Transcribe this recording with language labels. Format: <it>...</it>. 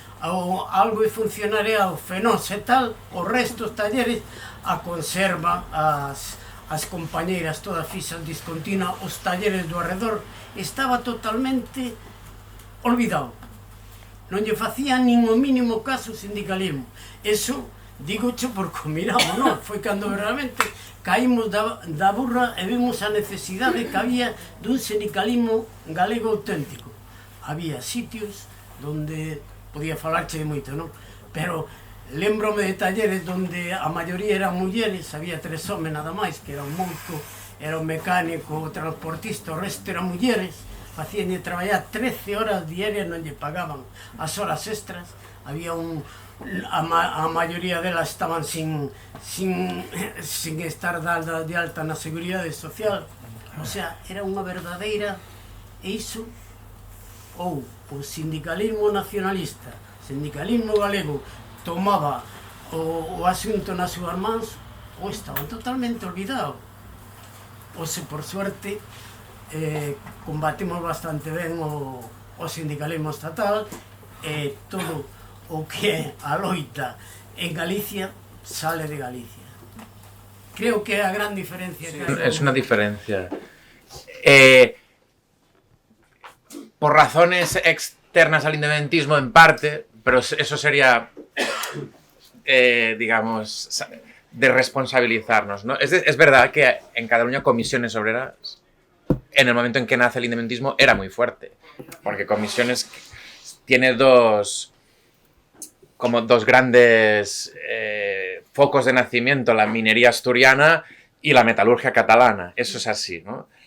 <gl>algo funcionarial fenose e tal, o resto dos talleres, a conserva, as compañeiras todas fixas discontinua, os talleres do arredor, estaba totalmente olvidado. Non lle facía nin o mínimo caso o sindicalismo. Eso, digocho porque miramos, non? Foi cando realmente caímos da burra e vimos a necesidade que había dun sindicalismo galego auténtico. Había sitios donde podía falarche de moito, non? Pero lembrome de talleres donde a maioría eran mulleres, había 3 homes nada máis, que era un monco, era un mecánico, o transportista, o resto eran mulleres, facíanlle traballar 13 horas diarias, non lle pagaban as horas extras, había a maioría delas estaban sin estar dadas de alta na Seguridade Social, o sea, era unha verdadeira, e iso, ou o sindicalismo nacionalista, sindicalismo galego, tomaba o asunto nas súas mans, ou estaban totalmente olvidados. Ou se, por suerte, combatimos bastante ben o sindicalismo estatal e todo o que é a loita en Galicia sale de Galicia. Creo que é a gran diferencia que hai.</gl> <es>Es una diferencia. Por razones externas al independentismo en parte, pero eso sería, digamos, de responsabilizarnos, ¿no? Es verdad que en Cataluña Comisiones Obreras, en el momento en que nace el independentismo, era muy fuerte, porque Comisiones tiene dos grandes focos de nacimiento, la minería asturiana y la metalurgia catalana, eso es así, ¿no?</es>